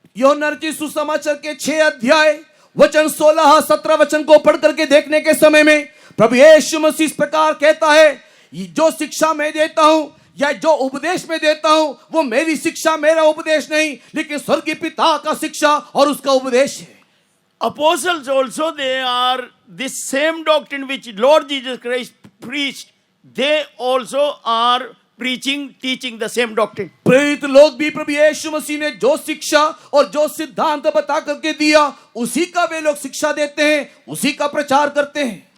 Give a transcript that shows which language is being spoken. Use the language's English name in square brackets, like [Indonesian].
[Hindi] यूहन्ना रचित सुसमाचार के 6 अध्याय वचन 16-17 वचन को पढ़ करके देखने के समय में प्रभु यीशु मसीह इस प्रकार कहता है, जो शिक्षा मैं देता हूं या जो उपदेश मैं देता हूं वो मेरी शिक्षा, मेरा उपदेश नहीं, लेकिन स्वर्गीय पिता का शिक्षा और उसका उपदेश है. [English] Apostles also, they are this same doctrine which Lord Jesus Christ preached. They also are preaching, teaching the same doctrine. [Hindi] प्रेरित लोग भी प्रभु यीशु मसीह ने जो शिक्षा और जो सिद्धांत बता करके दिया, उसी का वे लोग शिक्षा देते हैं, उसी का प्रचार करते हैं।